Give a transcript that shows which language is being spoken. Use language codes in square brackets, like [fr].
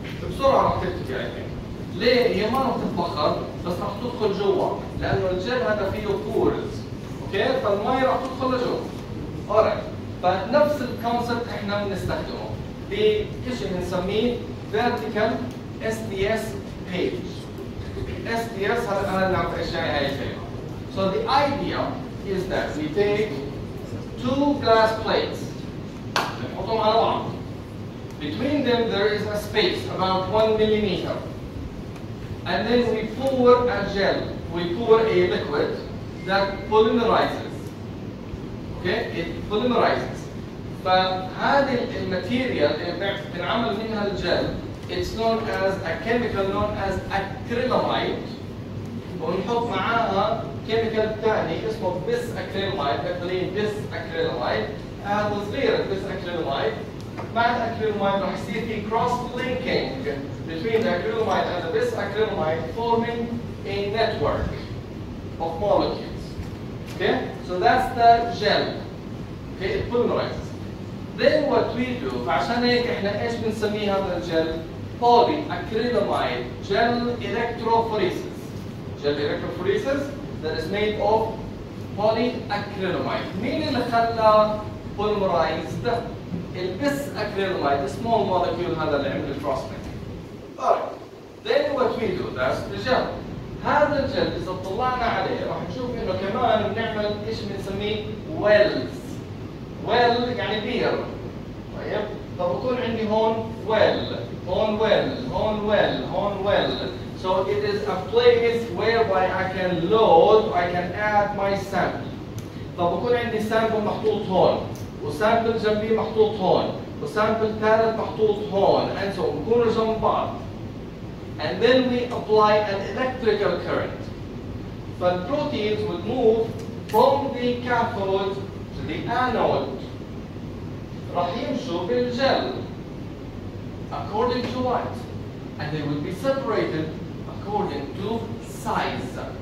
[ar] بسرعة راح تختفي يعني. ليه؟ هي ما راح تتبخر بس راح تدخل جوا لأنه الجل هذا فيه بورز. اوكي؟ فالمي راح تدخل لجوا. اورايت. فنفس الكونسبت احنا بنستخدمه بشيء بنسميه [en] vertical SDS page. [ar] SDS هذا انا اللي عم ايش يعني هاي الكلمة. [en] So the idea is that we take two glass plates [ar] بنحطهم على بعض. [en] Between them there is a space about 1 millimeter. And then we pour a gel, we pour a liquid that polymerizes. Okay, it polymerizes. [ar] فهذه الماتيريال اللي بنعمل منها الجل [en] it's known as a chemical known as acrylamide. [ar] ونحط معاها كيميكال ثاني اسمه bis acrylamide. بنقول bis acrylamide. هذا صغير bis acrylamide. مع الأكريلاميد راح يصير في [en] cross linking between the acrylamide and the bis acrylamide forming a network of molecules. Okay, so that's the gel. Okay, it polymerizes. Then what we do [ar] فعشان هيك احنا ايش بنسميه هذا الجل؟ polyacrylamide gel electrophoresis. [en] Gel electrophoresis that is made of polyacrylamide. [ar] مين اللي خلى [en] polymerized؟ البس acrylamide, the small molecule [ar] هذا اللي عمل [en] cross linking. Alright. Then what we do, that's the gel. [ar] هذا الجل إذا طلعنا عليه راح نشوف إنه كمان بنعمل إيش بنسميه wells. well يعني بير. طيب. فبكون عندي هون well, هون well, هون well, هون well. [en] So it is a place whereby I can load, I can add my sample. [ar] فبكون عندي sample محطوط هون. وسامبل جنبي محطوط هون وسامبل ثالث محطوط هون [en] and so [ar] بكونوا جنب بعض [en] and then we apply an electrical current. فالبروتينز would move from the cathode to the anode. [ar] راح يمشوا بالجل [en] according to what? And they will be separated according to size.